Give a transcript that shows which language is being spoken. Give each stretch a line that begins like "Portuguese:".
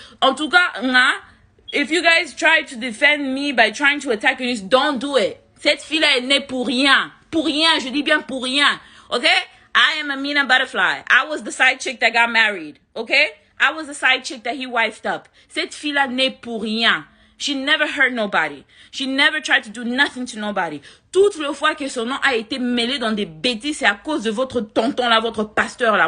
French: En tout cas,
English: if you guys try to defend me by trying to attack Eunice, don't do it.
French: Cette fille-là elle n'est pour rien, je dis bien pour rien.
English: Okay? I am Amina Butterfly. I was the side chick that got married. Okay? I was the side chick that he wifed up.
French: Cette fille-là n'est pour rien.
English: She never hurt nobody. She never tried to do nothing to nobody.
French: Toutes les fois que son nom a été mêlé dans des bêtises, c'est à cause de votre tonton là, votre pasteur là.